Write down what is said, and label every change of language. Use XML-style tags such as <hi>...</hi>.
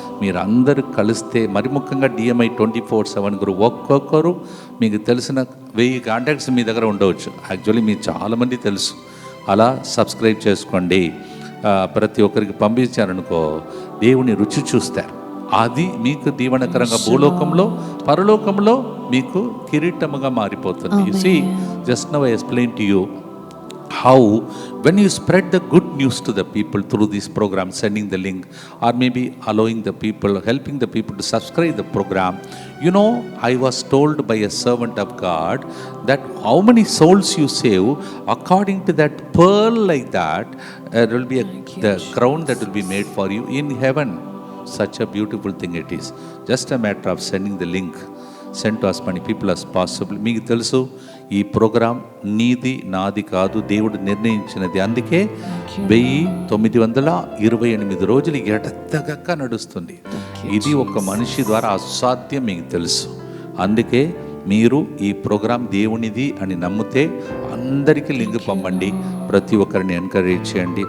<te>మీరు అందరూ కలిస్తే, మరి ముఖ్యంగా DMI 24/7 గ్రూప్, ఒక్కొక్కరు మీకు తెలిసిన 1000 కాంటాక్ట్స్ మీ దగ్గర ఉండవచ్చు. యాక్చువల్లీ మీకు చాలామంది తెలుసు. అలా సబ్స్క్రైబ్ చేసుకోండి. ప్రతి ఒక్కరికి పంపించారనుకో, దేవుని రుచి చూస్తారు. అది మీకు దీవెనకరంగా భూలోకంలో పరలోకంలో మీకు కిరీటముగా మారిపోతుంది.</te> <en>You see, just now I explain to you how when you spread the good news to the people through this program, sending the link or maybe allowing the people, helping the people to subscribe the program. You know, I was told by a servant of God that how many souls you save, according to that pearl like that, there will be the crown that will be made for you in heaven. Such a beautiful thing it is. Just a matter of sending the link. Send to as many people as possible.</en> <te>మీకు తెలుసు, ఈ programme నీది నాది కాదు, దేవుడు నిర్ణయించినది. అందుకే 1928 రోజులు ఎడతెగక నడుస్తుంది. ఇది ఒక మనిషి ద్వారా అసాధ్యం, మీకు తెలుసు. అందుకే మీరు ఈ ప్రోగ్రాం దేవునిది అని నమ్మితే అందరికీ లింక్ పంపండి, ప్రతి ఒక్కరిని ఎంకరేజ్ చేయండి.</te>